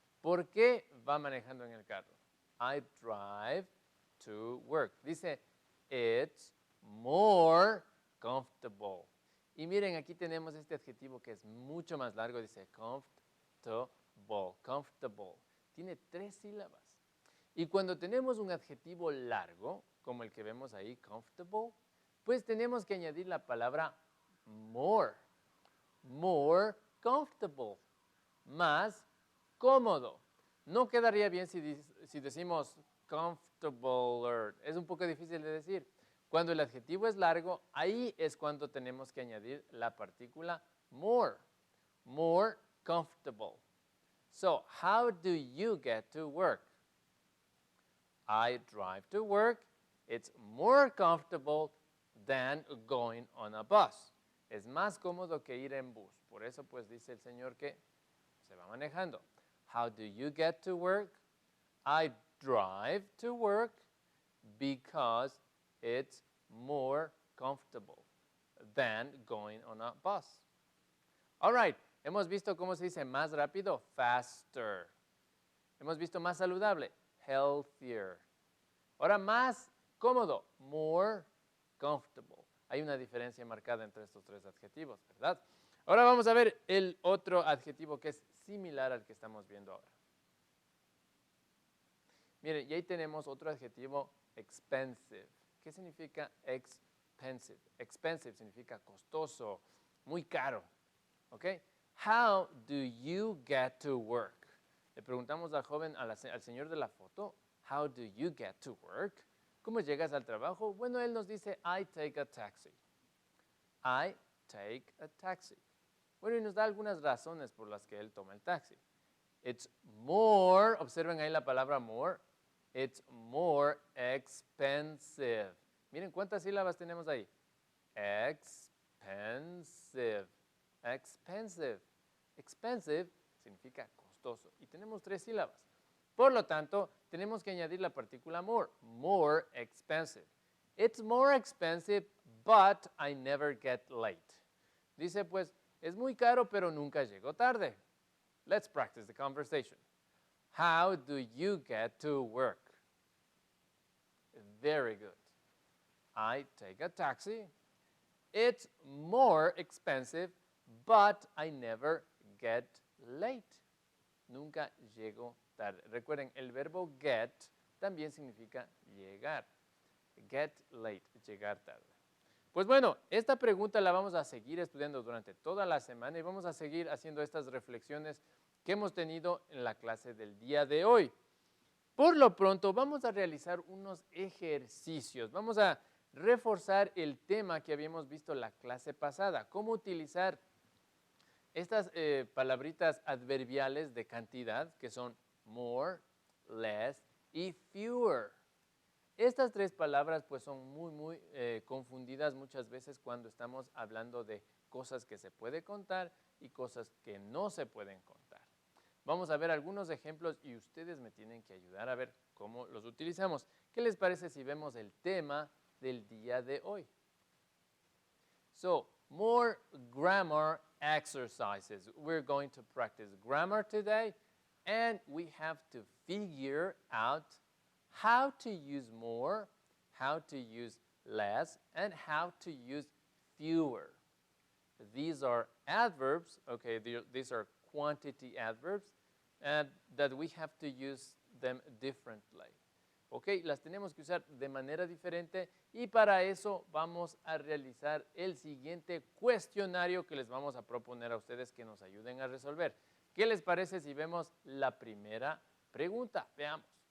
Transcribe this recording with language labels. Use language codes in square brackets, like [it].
[es] ¿Por qué va manejando en el carro? [en] I drive to work. [es] Dice, [en] it's more comfortable. [es] Y miren, aquí tenemos este adjetivo que es mucho más largo. Dice comfortable. Tiene 3 sílabas. Y cuando tenemos un adjetivo largo, como el que vemos ahí, comfortable, pues tenemos que añadir la palabra more. [en] More comfortable. [es] Más cómodo. No quedaría bien si decimos comfortable. Es un poco difícil de decir. Cuando el adjetivo es largo, ahí es cuando tenemos que añadir la partícula more. [en] More comfortable. So, how do you get to work? I drive to work. It's more comfortable than going on a bus. [es] Es más cómodo que ir en bus. Por eso pues dice el señor que se va manejando. [en] How do you get to work? I drive to work because it's more comfortable than going on a bus. All right, [es] hemos visto cómo se dice más rápido, faster. Hemos visto más saludable, healthier. Ahora más cómodo, [en] more comfortable. [es] Hay una diferencia marcada entre estos 3 adjetivos, ¿verdad? Ahora vamos a ver el otro adjetivo que es similar al que estamos viendo ahora. Miren, y ahí tenemos otro adjetivo, expensive. ¿Qué significa expensive? Expensive significa costoso, muy caro. [en] ¿Ok? How do you get to work? [es] Le preguntamos al joven, al señor de la foto, [en] how do you get to work? [es] ¿Cómo llegas al trabajo? Bueno, él nos dice, [en] I take a taxi. I take a taxi. [es] Bueno, y nos da algunas razones por las que él toma el taxi. [en] It's more, [es] observen ahí la palabra [en] more, it's more expensive. [es] Miren cuántas sílabas tenemos ahí. [en] Expensive. Expensive. [es] Expensive significa costoso. Y tenemos 3 sílabas. Por lo tanto, tenemos que añadir la partícula more. [en] More expensive. It's more expensive, but I never get late. [es] Dice, pues, es muy caro, pero nunca llego tarde. [en] Let's practice the conversation. How do you get to work? Very good. I take a taxi. It's more expensive, but I never get late. [es] Nunca llego tarde. Recuerden, el verbo get también significa llegar. [en] Get late, [es] llegar tarde. Pues bueno, esta pregunta la vamos a seguir estudiando durante toda la semana y vamos a seguir haciendo estas reflexiones que hemos tenido en la clase del día de hoy. Por lo pronto, vamos a realizar unos ejercicios. Vamos a reforzar el tema que habíamos visto la clase pasada, cómo utilizar estas palabritas adverbiales de cantidad, que son more, less y fewer. Estas tres palabras pues son muy confundidas muchas veces cuando estamos hablando de cosas que se puede contar y cosas que no se pueden contar. Vamos a ver algunos ejemplos y ustedes me tienen que ayudar a ver cómo los utilizamos. ¿Qué les parece si vemos el tema del día de hoy? [en] So, more grammar exercises. We're going to practice grammar today, and we have to figure out how to use more, how to use less, and how to use fewer. These are adverbs, okay, these are quantity adverbs, and that we have to use them differently. [es] Ok, las tenemos que usar de manera diferente y para eso vamos a realizar el siguiente cuestionario que les vamos a proponer a ustedes que nos ayuden a resolver. ¿Qué les parece si vemos la primera pregunta? Veamos.